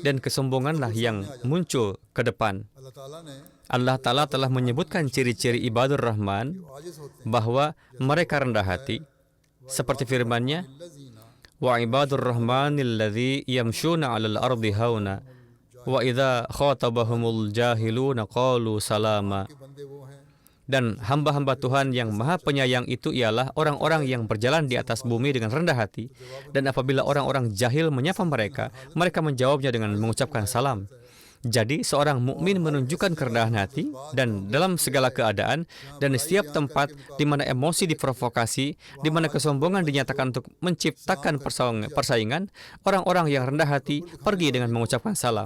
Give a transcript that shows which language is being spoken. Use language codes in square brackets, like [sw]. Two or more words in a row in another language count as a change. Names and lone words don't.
[id] dan kesombonganlah yang muncul ke depan. [ur] اللہ تعالیٰ نے [id] Allah Ta'ala telah menyebutkan ciri-ciri [ar] عباد الرحمن [ur] عاجز ہوتے [id] bahwa mereka rendah hati, seperti firman-Nya, [ar] लजीना وعباد الرحمن الذين يمشون على الأرض هونا وإذا خاطبهم الجاهلون قالوا سلاما. [ur] کے بندے وہ ہیں [id] Dan hamba-hamba Tuhan yang maha penyayang itu ialah orang-orang yang berjalan di atas bumi dengan rendah hati, dan apabila orang-orang jahil menyapa mereka, mereka menjawabnya dengan mengucapkan salam. Jadi seorang mukmin menunjukkan kerendahan hati dan dalam segala keadaan dan di setiap tempat di mana emosi diprovokasi, di mana kesombongan dinyatakan untuk menciptakan persaingan, orang-orang yang rendah hati pergi dengan mengucapkan salam.